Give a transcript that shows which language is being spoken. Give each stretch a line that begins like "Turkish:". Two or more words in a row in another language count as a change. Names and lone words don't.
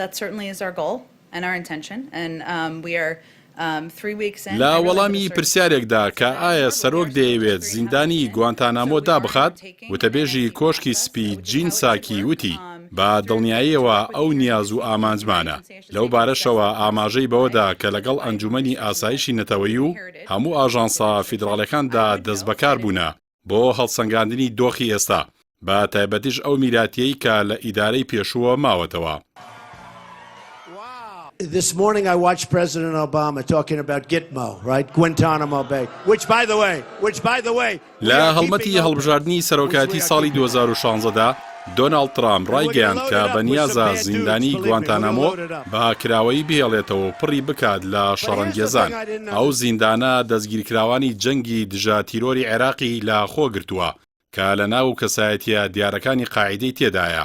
Central Kurdish: لە وەڵامی پرسیارێکدا کە ئایا سەرۆک دەیەوێت زیندانی گوانتانامۆ دابخات وتەبێژی کۆشکی سپی جین ساکی وتی بە دڵنیاییەوە ئەو نیاز و ئامانجمانە لەو بارەشەوە ئاماژەی بەوەدا کە لەگەڵ ئەنجومەنی ئاسایشی نەتەوەیی و هەموو ئاژانسە فیدراڵەکاندا دەستبەکار بوونە بۆ هەڵسەنگاندنی دۆخی ئێستا بە تایبەتیش ئەو میراتیەی کە لە ئیدارەی پێشووە ماوەتەوە.
English: This morning I watched President Obama talking about Gitmo, right? Guantanamo Bay, which by the way,
Central Kurdish: لە هەڵمەتی هەڵبژاردننی سەرۆکایەتی ساڵی 2016دا دۆناڵد ترامپ ڕایگەیاند کە بە نیازە زیندانی گوانتانامۆ بە کراوەی بهێڵێتەوە و پڕی بکات لە شەڕەنگێزان. ئەو زیندانە دەستگیرکراوانی جەنگی دژە تیرۆری عێراقی لە خۆ گرتووە کە لە ناو کەسایەتیە دیارەکانی قاعیدەی تێدایە.